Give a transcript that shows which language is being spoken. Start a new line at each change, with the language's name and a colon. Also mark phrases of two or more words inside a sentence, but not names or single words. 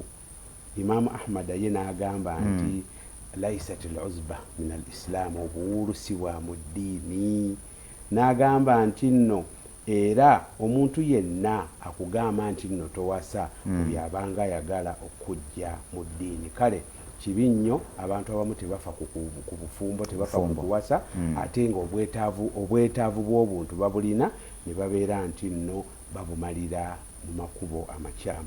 Ganda: Imaamu Ahmad ye n'agamba nti
Arabic: ليست العزوبة من الإسلام,
Ganda: obuwulu si bwa mu ddiini. N'agamba nti nno era omuntu yenna akugamba nti nno towasa oyo abanga ayagala okujja mu ddiini. Kale kibi nnyo abantu abamu tebafa ku bufumbo, tebafa ku kuwasa, ate nga obwetaavu bw'obuntu babulina ne babeera nti nno babumalira mu makubo amakyamu